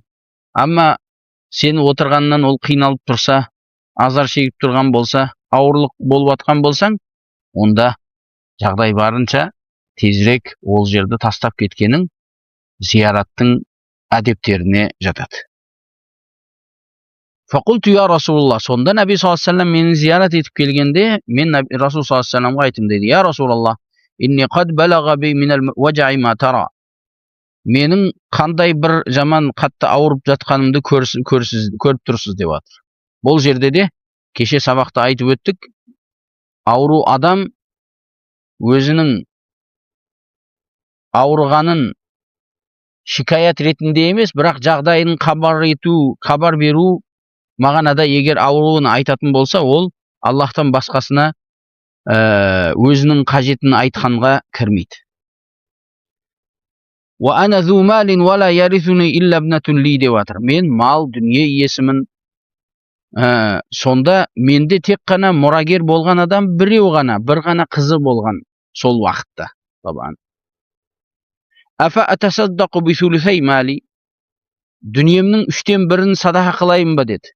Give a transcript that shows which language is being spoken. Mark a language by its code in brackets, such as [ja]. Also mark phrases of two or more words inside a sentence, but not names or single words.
[kk] Амма сен отырғаннан ол қиналып тұрса, азар шегіп тұрған болса, ауырлық болып атқан болсаң, онда жағдай барынша тезірек ол жерді тастап кеткенің зияраттың әдептеріне жатады. [ar] فقلت يا رسول الله, сонда النبي صلى الله عليه وسلم [kk] мені зиярат етіп келгенде, мен Расул [ar] صلى الله عليه وسلم [kk] айтым деді: [ar] يا رسول الله إني قد بلغ بي من الوجع ما ترى. [kk] Менің қандай бір жаман қатты ауырып жатқанымды көріп тұрсыз деп жатыр. Бұл жерде де кеше сабақта айтып өттік, ауру адам өзінің ауырғанын шикаят ретінде емес, бірақ жағдайын хабар беру мағынада егер ауруын айтатын болса, ол Аллахтан басқасына өзінің қажетін айтқанға кірмейді. [ar] وَأَنَا ذُو مَالٍ وَلَا يَرِثُنِي إِلَّا ابْنَةٌ لِي [kk] деп жатыр. Мен мал, дүние иесімін. Сонда менде тек қана мұрагер болған адам біреу ғана, бір ғана қызы болған сол уақытта. [ar] أفأتصدق بثلثي مالي. [kk] Дүниемнің 3/1 садақа қылайын ба деді.